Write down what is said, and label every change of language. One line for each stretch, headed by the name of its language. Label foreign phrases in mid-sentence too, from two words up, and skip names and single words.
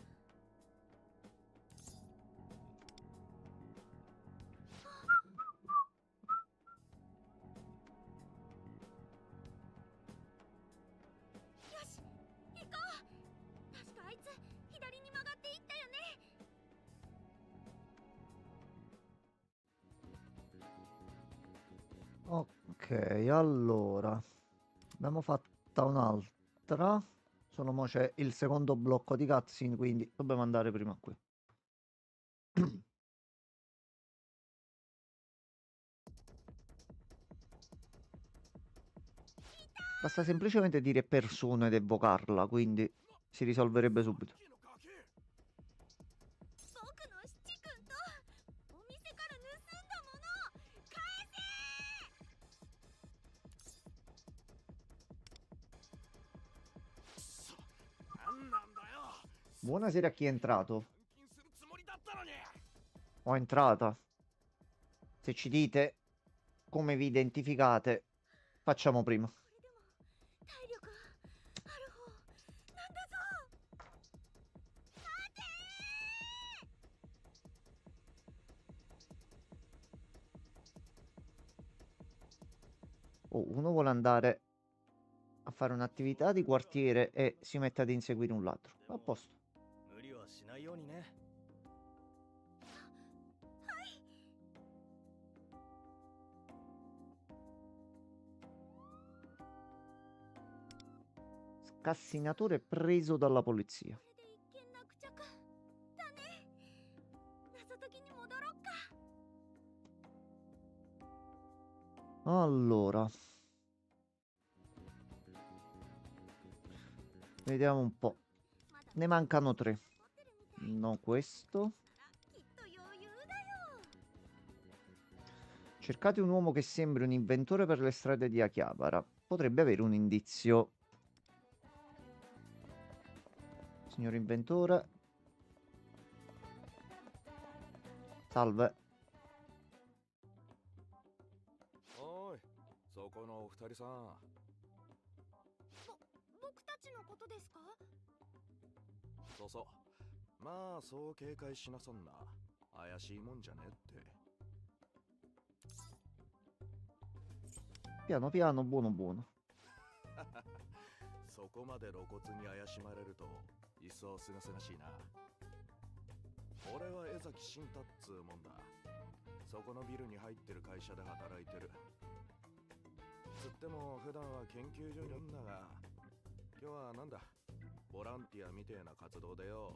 Japanese: よし、行こう。確かあいつ左に曲がっていったよね。
Italian: Ok, allora abbiamo fatta un'altra. Solo mo c'è il secondo blocco di cutscene, quindi dobbiamo andare prima qui. Basta semplicemente dire persona ed evocarla, quindi si risolverebbe subito.
Japanese: 僕の七君とお店から盗んだもの返せ。なんなんだよ。
Italian: Buonasera a chi è entrato
Japanese: 監禁するつもりだったのに。
Italian: o entrata. Se ci dite come vi identificate, facciamo prima.
Japanese: これでも体力ある方なんだぞ。待て
Italian: Oh, uno vuole andare a fare un'attività di quartiere e si mette ad inseguire un ladro. A posto.
Japanese: 無理はしないようにね。
Italian: Scassinatore preso dalla polizia.
Japanese: これで一件落着だね。謎解きに戻ろっか。
Italian: Allora, vediamo un po'.
Japanese: まだ
Italian: Ne mancano 3.
Japanese: 持ってるみたい
Italian: No, questo.
Japanese: きっと余裕だよ。
Italian: Cercate un uomo che sembri un inventore per le strade di Akihabara. Potrebbe avere un indizio. Signor inventore. Salve.
Japanese: おい、そこのお二人さん。僕たちのことですか？そうそう。まあ、そう警戒しなさんな。怪しいもんじゃねって。
Italian: Piano piano, buono buono.
Japanese: そこまで露骨に怪しまれると、一層すがすがしいな。俺は江崎慎太っつうもんだ。そこのビルに入ってる会社で働いてる。つっても普段は研究所にいるんだが、今日はなんだ、ボランティアみてえな活動でよ。